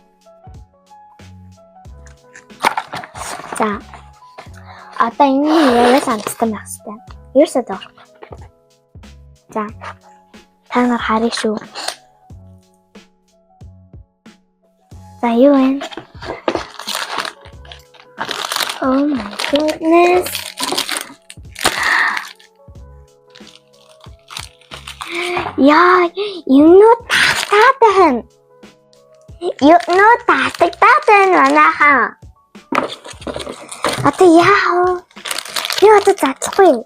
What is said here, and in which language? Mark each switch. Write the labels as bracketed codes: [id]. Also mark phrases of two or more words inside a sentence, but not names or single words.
[mn] За. Одоо энэ яг амтсан байх хэрэгтэй. Ерөөсөө дөрөв. За. Та нар харъя шүү. За юу вэ? [en] Oh my goodness. [mn] Яа, юунууд татаад байна. Юунууд татагдаад байна манайхаа. Одоо яах вэ? Би одоо задлахгүй.